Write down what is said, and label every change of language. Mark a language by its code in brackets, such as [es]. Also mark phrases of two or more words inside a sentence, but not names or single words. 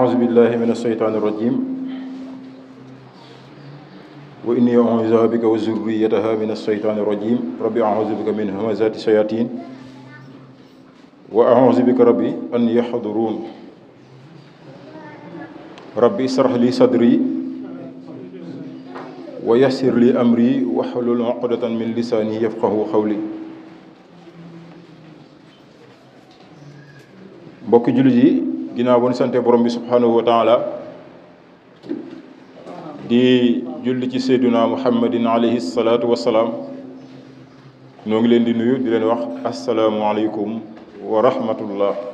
[ar] أعوذ بالله من الشيطان الرجيم وإني أعوذ بك وذريتها من الشيطان الرجيم ربي أعوذ بك من همزات الشياطين وأعوذ بك ربي أن يحضرون ربي اشرح لي صدري ويسر لي أمري واحلل عقدة من لساني يفقهوا قولي [wo] mbokki jullit yi ginnaaw bu ñu sante borom bi [ar] سبحانه وتعالى [wo] di julli ci [ar] سيدنا محمد عليه الصلاة والسلام [wo] noo ngi leen di nuyu di leen wax [ar] السلام عليكم ورحمة الله